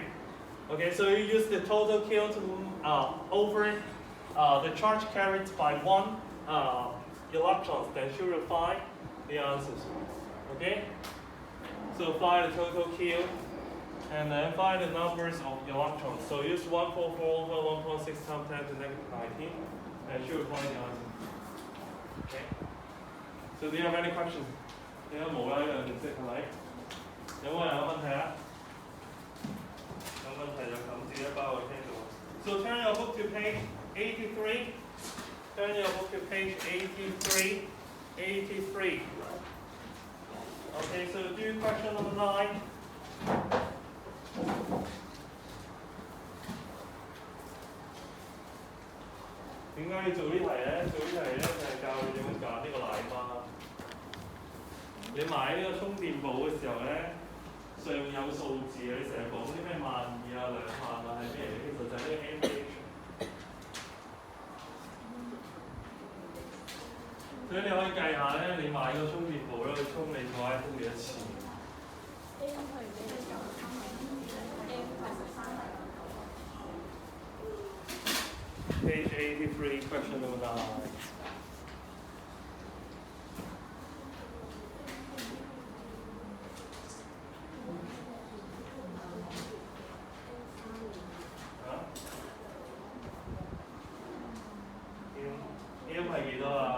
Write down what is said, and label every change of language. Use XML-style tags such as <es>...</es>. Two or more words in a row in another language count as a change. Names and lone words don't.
<en>Okay, so you use the total Q to over the charge carried by one electrons, then you will find the answers. Okay, so find the total Q, and then find the numbers of electrons. So use 144 over 1.6 times 10 to the negative 19, and you will find the answer. Okay. So do you have any questions?</en> <yue>你都冇啦，呢樣程式係咪？有冇人有問題啊？有問題就撳字一包我聽到。</yue> <en>So turn your book to page 83. Turn your book to page 83. 83. Okay, so do question number 9.</en> <yue>點解要做呢題咧？做呢題咧就係教你點樣揀呢個奶媽。你買呢個充電寶嘅時候咧，上面有數字嘅，你成日講啲咩12000啊、20000啊係咩嚟？其實就係呢個 mAh。所以你可以計下咧，你買個充電寶咧，去充你個 iPhone 幾多次 ？</yue> <en>Page 83, question number 9.</en> <yue>M 係幾多啊？</yue>